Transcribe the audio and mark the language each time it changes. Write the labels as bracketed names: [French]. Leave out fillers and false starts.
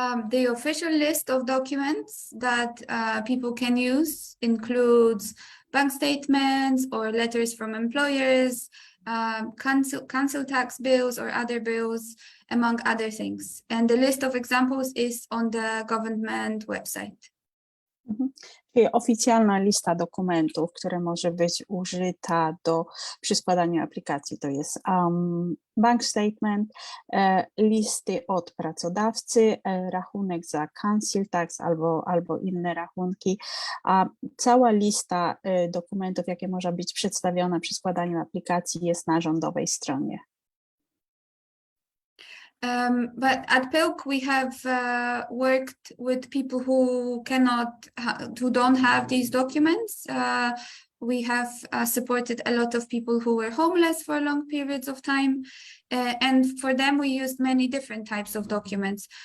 [English] The official list of documents that people can use includes bank statements or letters from employers, council tax bills or other bills, among other things. And the list of examples is on the government website. [Polish] Czyli oficjalna lista dokumentów, która może być użyta przy składaniu aplikacji, to jest bank statement, listy od pracodawcy, rachunek za council tax albo inne rachunki, a cała lista dokumentów, jakie może być przedstawiona przy składaniu aplikacji, jest na rządowej stronie. [English] But at PILC, we have worked with people who don't have these documents. We have supported a lot of people who were homeless for long periods of time. And for them, we used many different types of documents.